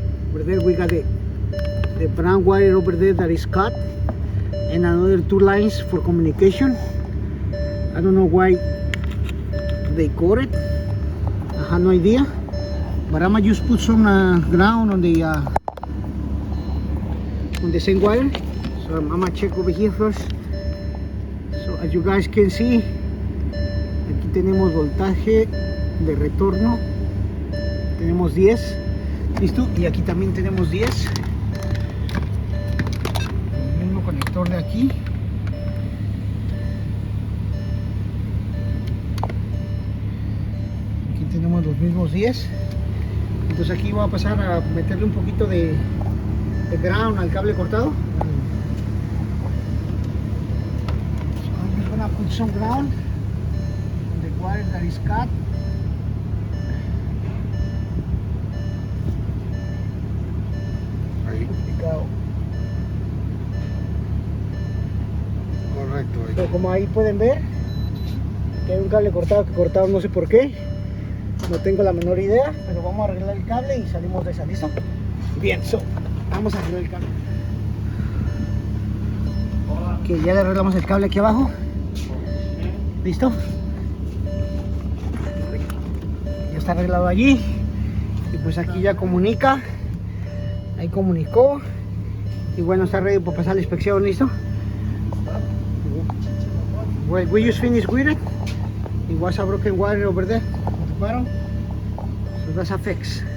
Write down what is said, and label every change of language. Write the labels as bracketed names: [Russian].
[English] Over there we got the brown wire over there that is cut, and another 2 lines for communication. I don't know why they caught it. I have no idea, but I'm gonna just put some ground on the same wire. So I'm gonna check over here first. So as you guys can see, [Spanish] aquí tenemos voltaje de retorno, tenemos 10, listo, y aquí también tenemos 10, el mismo conector de aquí. Aquí tenemos los mismos 10. Entonces aquí voy a pasar a meterle un poquito de ground al cable cortado. [English] So I'm just gonna put some ground on the wire that is cut. [Spanish] Ahí. Correcto. Ahí. So, como ahí pueden ver, que hay un cable cortado que cortaron no sé por qué. No tengo la menor idea, pero vamos a arreglar el cable y salimos de esa, ¿listo? Bien, vamos a arreglar el cable. Que ya le arreglamos el cable aquí abajo. ¿Listo? Ya está arreglado allí. Y pues aquí ya comunica. Ahí comunicó. Y bueno, está ready para pasar la inspección, ¿listo? [English] Well, we just finished with it. It was a broken wire over there. So that's a fix.